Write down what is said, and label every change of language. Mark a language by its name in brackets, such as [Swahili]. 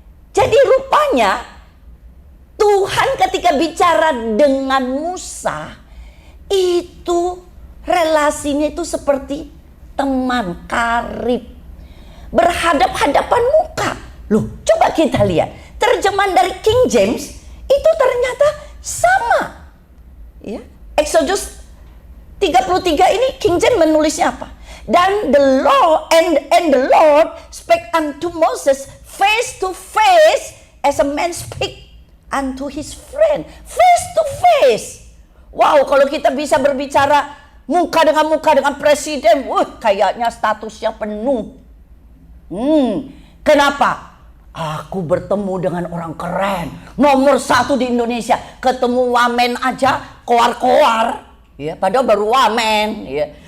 [Indonesian] Jadi rupanya Tuhan ketika bicara dengan Musa itu relasinya itu seperti teman karib, berhadap-hadapan muka. Loh, coba kita lihat terjemahan dari King James itu ternyata sama. Ya, Exodus 33 ini King James menulisnya apa? [English] Dan the Lord and the Lord spake unto Moses face to face as a man speak unto his friend. Face to face. [Indonesian] Wow, kalau kita bisa berbicara muka dengan presiden, kayaknya statusnya penuh. Kenapa? Aku bertemu dengan orang keren, nomor 1 di Indonesia. Ketemu wamen aja koar-koar, ya, padahal baru wamen, ya.